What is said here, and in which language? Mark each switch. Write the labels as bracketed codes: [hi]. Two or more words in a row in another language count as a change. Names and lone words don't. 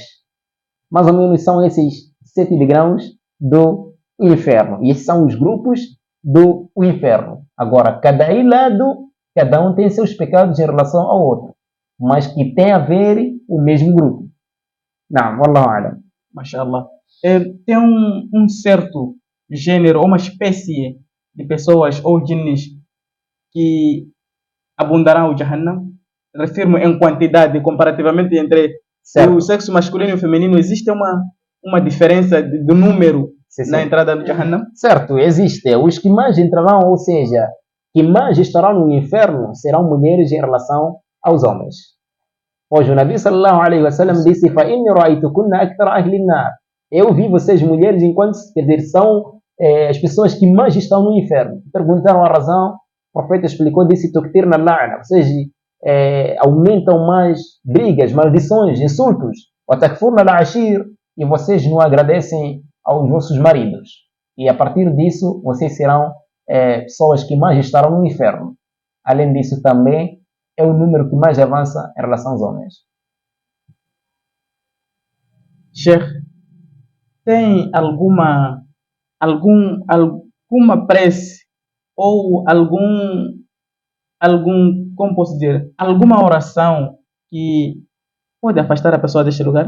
[pt] Mais ou menos são esses 7 degraus do inferno. E esses são os grupos do inferno. Agora, cada lado, cada um tem seus pecados em relação ao outro, mas que tem a ver o mesmo grupo. Não, [ar] والله أعلم. [pt] Mashallah. Tem um certo gênero ou uma espécie de pessoas ou jinnis que abundarão o Jahannam. Refiro-me em quantidade, comparativamente entre o sexo masculino e o feminino. Existe uma diferença do número na entrada no Jahannam? Certo, existe. Os que mais entrarão, ou seja, que mais estarão no inferno, serão mulheres em relação aos homens. Pois o Nabi [ar] صلى الله عليه وسلم [pt] disse: [ar] "فإني رأيتكن أكثر أهل النار." [pt] Eu vi vocês mulheres enquanto, quer dizer, são as pessoas que mais estão no inferno. Perguntaram a razão, o profeta explicou, disse: [ar] "تكثرن اللعن." [pt] Vocês aumentam mais brigas, maldições, insultos. [ar] "وتكفرن العشير." [pt] E vocês não agradecem aos vossos maridos. E a partir disso, vocês serão pessoas que mais estarão no inferno. Além disso, também é o número que mais avança em relação aos homens. Sheikh, tem alguma prece ou como posso dizer, alguma oração que pode afastar a pessoa deste lugar?